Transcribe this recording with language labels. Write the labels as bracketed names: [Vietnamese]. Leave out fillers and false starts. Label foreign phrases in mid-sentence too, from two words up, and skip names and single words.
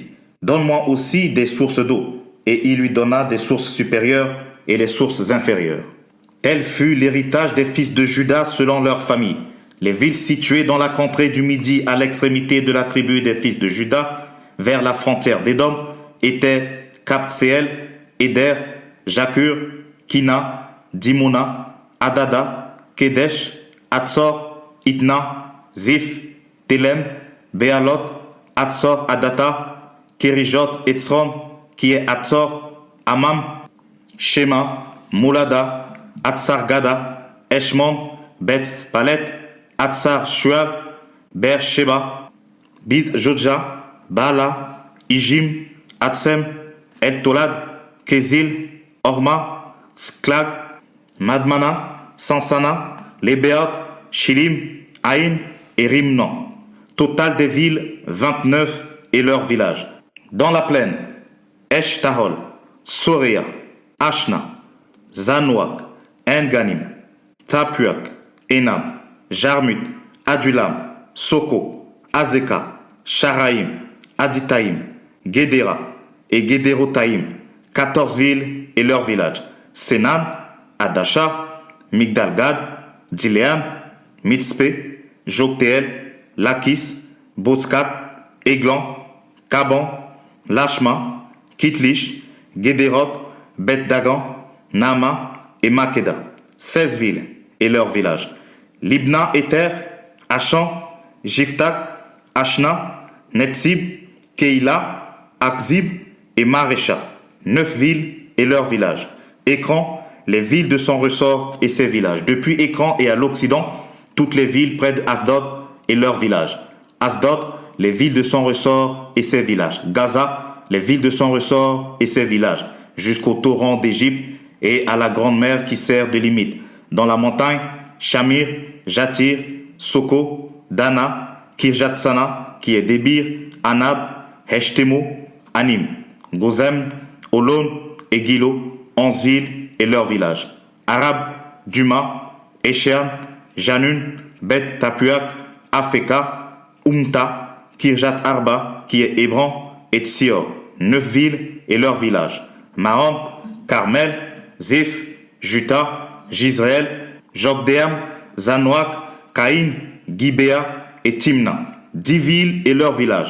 [French] Donne-moi aussi des sources d'eau. » Et il lui donna des sources supérieures et les sources inférieures. Tel fut l'héritage des fils de Juda selon leur famille. Les villes situées dans la contrée du Midi à l'extrémité de la tribu des fils de Juda, vers la frontière d'Édom, étaient Kabtseel, Éder, Jakur, Kina, Dimona, Adada, Kedesh, Atsor, Itna, Zif, Telem, Béalot, Atsor, Adata, Kérijot, Etzron, qui est Atsor, Amam, Shema, Moulada, Atsar-Gada, Eshmon, Betz, Palet, Atsar, Shual, Beer-Sheba, Bid-Jodja, Baala, Ijim, Atsem, El-Tolad, Kézil, Orma, Sklag, Madmana, Sansana, Lébeat, Shilim, Aïn et Rimnan. Total des villes, 29 et leurs villages. Dans la plaine, Eshtahol, Soréa, Ashna, Zanouak, Enganim, Tapuak, Enam, Jarmut, Adulam, Soko, Azeka, Sharaim, Aditaïm, Guédéra et Guédérotaïm, 14 villes et leurs villages. Sénan, Adasha, Migdalgad, Diléam, Mitzpé, Joktéel, Lakis, Botskat, Églan, Kaban, Lachma, Kitlish, Guédérot, Bet-Dagan, Nama et Makeda. 16 villes et leurs villages. Libna, Éther, Achan, Jiftak, Ashna, Netzib, Keïla, Akzib et Marécha. 9 villes et leurs villages. Écran, les villes de son ressort et ses villages. Depuis Écran et à l'Occident, toutes les villes près de Asdod et leurs villages. Asdod, les villes de son ressort et ses villages. Gaza, les villes de son ressort et ses villages. Jusqu'au torrent d'Égypte et à la grande mer qui sert de limite. Dans la montagne, Shamir, Jatir, Soko, Dana, Kirjatsana, qui est Débir, Anab, Heshtemo, Anim, Gozem, Olon et Gilo, 11 villes et leurs villages. Arab, Duma, Eshéan, Janun, Bet Tapuak, Afeka, Umta, Kirjat Arba, qui est Hébron, et Tsior, 9 villes et leurs villages. Mahon, Carmel, Ziph, Juta, Jisraël, Jokdeam, Zanouak, Caïn, Gibéa et Timna, 10 villes et leurs villages.